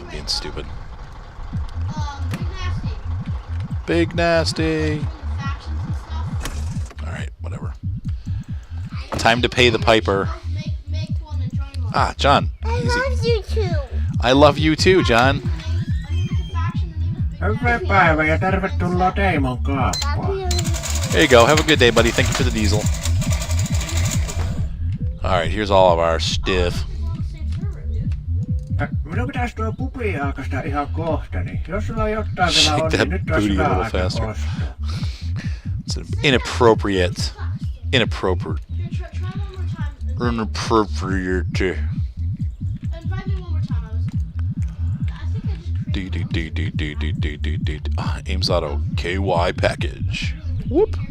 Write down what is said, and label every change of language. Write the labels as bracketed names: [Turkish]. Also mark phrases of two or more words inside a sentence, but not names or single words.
[English] I'm being stupid. Big Nasty. Big Nasty. Alright, whatever. Time to pay the piper. Make one and join one. Ah, John. I Easy. love you too. I love you too, John. [Finnish] Hyvää päivää ja tervetuloa Teimon kaappaan. [English] There you go. Have a good day, buddy. Thank you for the diesel. Alright, here's all of our stuff. [Finnish] Minun pitäisi tuo pubi aukasta ihan kohta, niin jos sulla on jotain vielä on, [English] Shake that [Finnish] niin nyt olisi [English] booty a [Finnish] hyvä [English] little [Finnish] aika [English] faster. [Finnish] ostaa. [English] It's an inappropriate. Inappropriate. Try one more time. Inappropriate. Invite me one more time. I think I just created Ames Auto KY package. Whoop.